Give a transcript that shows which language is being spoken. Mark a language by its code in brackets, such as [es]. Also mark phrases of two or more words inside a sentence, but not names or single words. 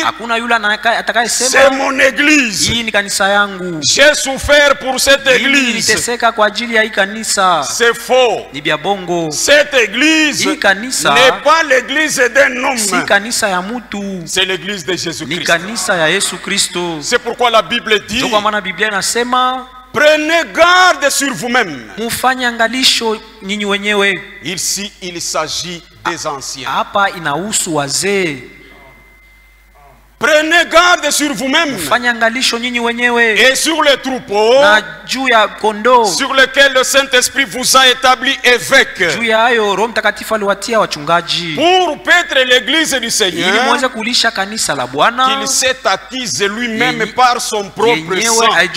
[sw] hakuna yule atakayesema, [fr] c'est mon église. [sw] Hii ni kanisa yangu. [fr] J'ai souffert pour cette église. [sw] Niliteseka kwa ajili ya hii kanisa. [fr] C'est faux. [sw] Ni bia bongo. [fr] Cette église n'est pas l'église d'un homme. [sw] Si kanisa ya mtu. [fr] C'est l'église de Jésus-Christ. [sw] Ni kanisa ya Yesu Kristo. [fr] C'est pourquoi la Bible dit, [sw] kwa maana Biblia inasema, [fr] prenez garde sur vous-même. [sw] Mufanye angalisho nyinyi wenyewe. [fr] Ici il s'agit des anciens. [sw] Hapa inahusu wazee. [fr] Prenez garde sur vous-même et sur les troupeaux sur lesquels le Saint-Esprit vous a établi évêque pour paître l'église du Seigneur qu'il s'est acquise lui-même par son propre sang.